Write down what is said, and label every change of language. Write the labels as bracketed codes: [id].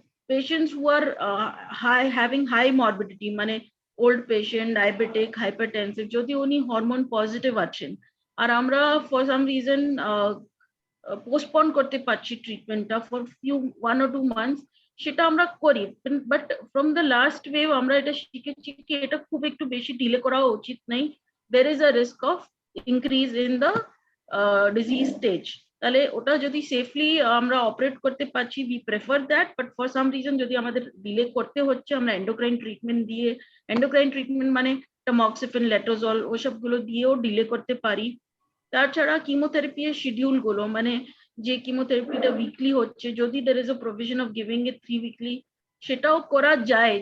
[en] patients who are having high morbidity, [bn] মানে old patient, diabetic, hypertensive, যদি উনি hormone positive আছেন আর আমরা ফর সাম রিজন পোস্টপোন করতে পারছি ট্রিটমেন্টটা ফর 1 or 2 months, সেটা আমরা করি। But from the last wave আমরা এটা শিখেছি কি এটা খুব একটু বেশি ডিলে করা উচিত নেই। [en] there is a risk of increase in the disease stage। [bn] তাহলে ওটা যদি সেফলি আমরা অপারেট করতে পারছি [en] we prefer that, [bn] but for some reason যদি আমাদের ডিলে করতে হচ্ছে আমরা এন্ডোক্রাইন ট্রিটমেন্ট দিয়ে, এন্ডোক্রাইন ট্রিটমেন্ট মানে টামক্সিফেন, লেট্রোজল ওসব গুলো দিয়েও ডিলে করতে পারি। তাছাড়া কিমোথেরাপি এর শিডিউল গুলো, মানে যে কিমোথেরাপিটা উইকলি হচ্ছে, যদি [en] there is a provision of giving it 3 weekly, [bn] সেটাও করা যায়।